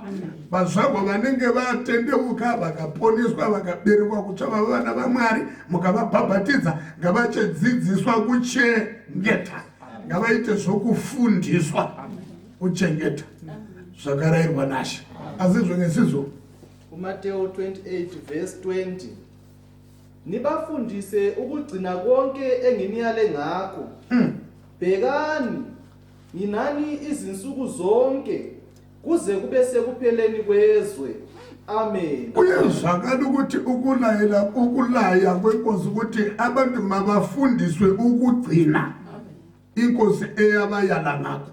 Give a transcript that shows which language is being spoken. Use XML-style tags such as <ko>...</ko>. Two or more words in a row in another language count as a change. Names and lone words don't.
<sn>Vazvarwa vanenge vatendeuka vakaponeswa vakaberekwa kuti vava vana vaMwari mukavabhabhatidza, ngavachidzidziswa kuchengeta. Ngavaite zvokufundiswa kuchengeta zvakarayirwa naShe. Asi zvengesizvo Mateo 28 verse 20.</sn> <nd>Nibafundise ukugcina konke enginiyale ngakho. Bhekani, nginani izinsuku zonke kuze kube sekupheleni kwezwe. Amen. Kuyezwakala ukuthi ukulaya kwenkosi ukuthi abantu mabafundiswe ukugcina inkosi eyabayala ngakho.</nd>